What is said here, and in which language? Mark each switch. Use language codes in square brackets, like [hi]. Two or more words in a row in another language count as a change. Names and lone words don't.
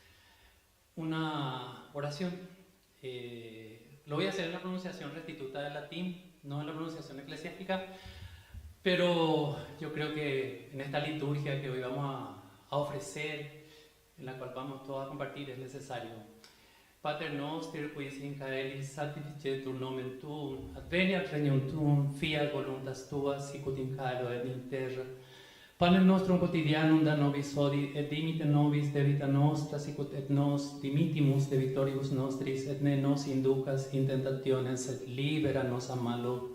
[es] Una oración. Lo voy a hacer en la pronunciación restituta del latín, no en la pronunciación eclesiástica, pero yo creo que en esta liturgia que hoy vamos a ofrecer, en la cual vamos todos a compartir, es necesario. [la] Pater noster, qui in caelis sanctificetur nomen tuum, adveniat regnum tuum, fiat voluntas tua, sicut in caelo et in terra. Panem nostrum quotidianum da nobis hodie, et dimite nobis debita nostra, sicut et nos dimitimus debitoribus nostris, et ne nos inducas in tentationes, et libera nos a malo.